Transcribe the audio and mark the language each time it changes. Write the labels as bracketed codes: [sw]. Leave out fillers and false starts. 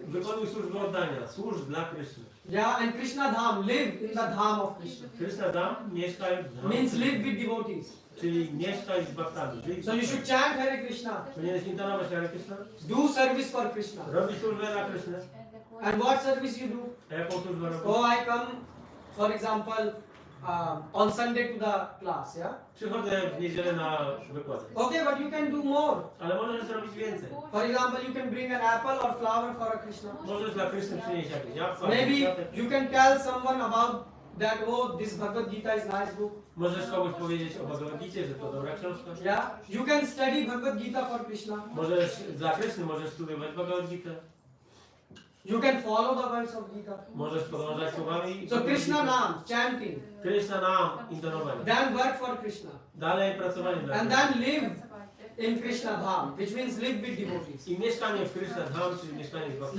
[pl] Wykonuj służbę oddania, służ dla Kryszny. [en] Yeah, and Krishna Dham, live in the Dham of Krishna. [pl] Krishna Dham, mieszkaj w Dham. [en] Means live with devotees. [pl] Czyli mieszkaj z bhaktami. Czyli [en] So you should chant Hare Krishna. [pl] powinieneś intonować Hare Krishna, [en] Do service for Krishna. [pl] robić służbę dla Kryszny. [en] And what service you do? [pl] A jaką służbę robisz? [en] Oh, I come, for example, on Sunday to the class, yeah? [pl] Przychodzę w niedzielę na wykład. [en] Okay, but you can do more. [pl] Ale możesz zrobić więcej. [en] For example, you can bring an apple or flower for a Krishna. [pl] Możesz dla Kryszny przynieść jakieś jabłka. [en] Maybe [pl] kwiatek. [en] you can tell someone about that, oh, this Bhagavad Gita is nice book. [pl] Możesz komuś powiedzieć o Bhagavad Gicie, że to dobra książka. [en] Yeah? You can study Bhagavad Gita for Krishna. [pl] Możesz, dla Kryszny możesz studiować Bhagavad Gitę. [en] You can follow the words of Gita. [pl] Możesz podążać słowami. [en] So Krishna Naam, chanting. [pl] Kryszna Naam, intonowanie. [en] Then work for Krishna. [pl] Dalej pracowanie dla [en] And [pl] Kryszny. [en] then live in Krishna Dham, which means live with devotees. [pl] I mieszkanie w Krishna Dham, czyli mieszkanie z bhaktami.